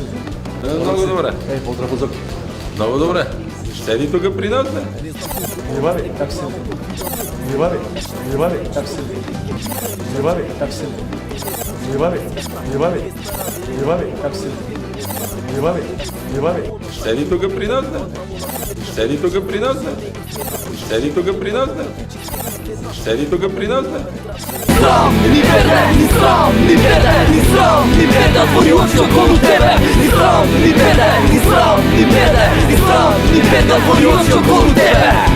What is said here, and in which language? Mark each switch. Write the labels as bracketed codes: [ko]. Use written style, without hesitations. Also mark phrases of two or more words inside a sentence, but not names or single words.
[bg] Много добре. Поздрав от Зоки. Много добре. [mk] Седи тука при нас, бе. [bg] Ливари, как си? Ливари, как си? Ливари, как си? Ливари, как си? Ливари. [mk] Седи тука при нас, бе. Седи тука при нас, бе. Седи тука при нас, бе. Седи тука при нас, бе. Срам, ни беде, ни срам, ни беде, ни срам, ни беде, твои очи околу тебе. Ни срам, ни беде, ни срам, ни беде, ни срам, ни беде, твои очи околу тебе.